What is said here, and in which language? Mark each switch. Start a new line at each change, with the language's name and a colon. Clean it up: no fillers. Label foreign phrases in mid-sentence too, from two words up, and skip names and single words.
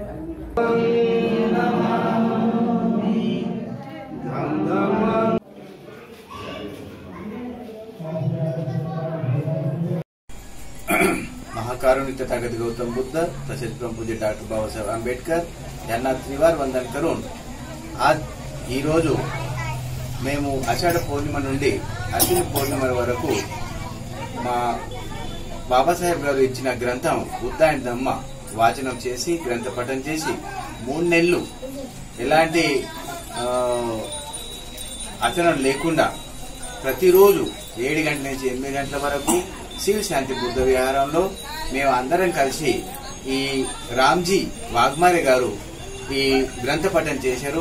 Marathi: महाकारुणिक तथागत गौतम बुद्ध तसेच परमपूज्य डॉक्टर बाबासाहेब आंबेडकर यांना त्रिवार वंदन करून आज
Telugu: ఈ రోజు మేము ఆషాఢ పౌర్ణిమ నుండి అశ్విని పౌర్ణిమ వరకు మా బాబాసాహెబ్ గారు ఇచ్చిన గ్రంథం బుద్ధ అండ్ ధమ్మ వాచనం చేసి గ్రంథ పఠనం చేసి 3 నెలలు ఎలాంటి ఆచరణ లేకుండా ప్రతిరోజు 7 గంటల నుంచి 8 గంటల వరకు శివ శాంతి బుద్ధ విహారంలో మేము అందరం కలిసి ఈ రామ్జీ వాగ్మారే గారు ఈ గ్రంథ పఠనం చేశారు.